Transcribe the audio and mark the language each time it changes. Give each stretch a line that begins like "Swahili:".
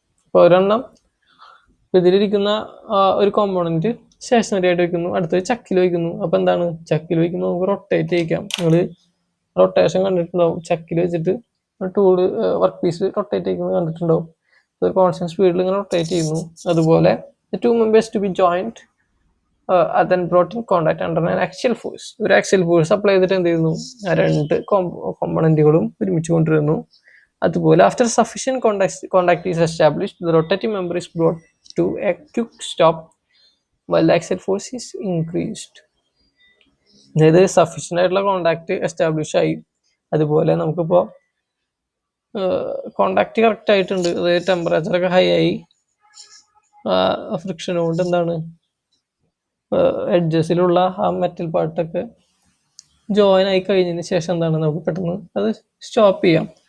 Malayalam: ഇപ്പോൾ ഒരെണ്ണം ഇതിലിരിക്കുന്ന ഒരു കോമ്പോണന്റ് സ്റ്റേഷനറി ആയിട്ട് വയ്ക്കുന്നു, അടുത്തത് ചക്കിൽ വയ്ക്കുന്നു. അപ്പോൾ എന്താണ്, ചക്കിൽ വയ്ക്കുമ്പോൾ നമുക്ക് റൊട്ടേറ്റ് ചെയ്യിക്കാം. നിങ്ങൾ റൊട്ടേഷൻ കണ്ടിട്ടുണ്ടാവും, ചക്കിൽ വെച്ചിട്ട് ടൂള് വർക്ക് പീസ് റൊട്ടേറ്റ് ചെയ്യുന്നത് കണ്ടിട്ടുണ്ടാവും. ഒരു കോൺസ്റ്റന്റ് സ്പീഡിൽ ഇങ്ങനെ റൊട്ടേറ്റ് ചെയ്യുന്നു. അതുപോലെ
English: Two members to be joint then brought in contact under an axial force.
Malayalam: ഒരു ആക്സിയൽ ഫോഴ്സ് അപ്ലൈ ചെയ്തിട്ട് എന്ത് ചെയ്യുന്നു, ആ രണ്ട് കോമ്പണന്റുകളും ഒരുമിച്ച് കൊണ്ടുവരുന്നു. അതുപോലെ
English: After sufficient contact is established the rotating member is brought to a quick stop while axial force is increased.
Malayalam: അതായത് സഫിഷ്യൻ്റ് ആയിട്ടുള്ള കോണ്ടാക്ട് എസ്റ്റാബ്ലിഷ് ആയി, അതുപോലെ നമുക്കിപ്പോൾ കോണ്ടാക്ട് കറക്റ്റ് ആയിട്ടുണ്ട്, അതായത് ടെമ്പറേച്ചറൊക്കെ ഹൈ ആയി, ഫ്രിക്ഷൻ കൊണ്ട് എന്താണ് എഡ്ജസിലുള്ള ആ മെറ്റൽ പാർട്ടൊക്കെ ജോയിൻ ആയി കഴിഞ്ഞതിന് ശേഷം എന്താണ് നമുക്ക് പെട്ടെന്ന് അത് സ്റ്റോപ്പ് ചെയ്യാം.